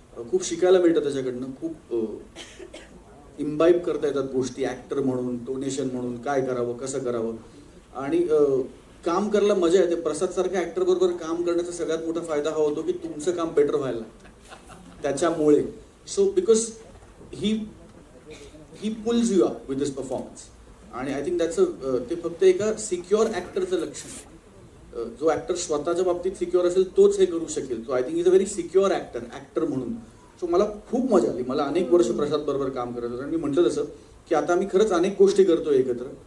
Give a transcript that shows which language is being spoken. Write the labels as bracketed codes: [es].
[mr] खूप शिकायला मिळतं त्याच्याकडनं, खूप इम्बाईब करता येतात गोष्टी ॲक्टर म्हणून, डोनेशन म्हणून, काय करावं कसं करावं. आणि काम करायला मजा येते. प्रसादसारख्या ॲक्टर बरोबर काम करण्याचा सगळ्यात मोठा फायदा हा होतो की तुमचं काम बेटर व्हायला लागतं त्याच्यामुळे. [en] So because he pulls you up with this performance. [mr] आणि [en] I think [mr] ते फक्त एका सिक्युअर ॲक्टरचं लक्षण आहे. जो ॲक्टर स्वतःच्या बाबतीत सिक्युअर असेल तोच हे करू शकेल. [en] so I think is a very secure actor [mr] म्हणून. सो मला खूप मजा आली. मला अनेक वर्ष प्रसाद बरोबर काम करत होतं आणि मी म्हटलं तसं की आता आम्ही खरंच अनेक गोष्टी करतोय एकत्र.